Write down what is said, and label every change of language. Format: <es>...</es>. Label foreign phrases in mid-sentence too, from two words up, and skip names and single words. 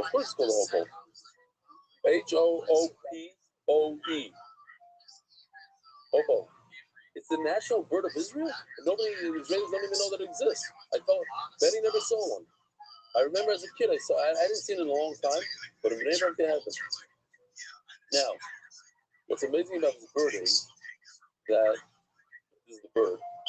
<en>Of course it's called the hopo. H-O-O-P-O-E. Hopo. It's the national bird of Israel. Nobody, the Israelis don't even know that it exists. I thought Benny never saw one. I remember as a kid, I didn't see it in a long time, but in Bnei Brak they have them. Now, what's amazing about this bird is that this is the bird.</en>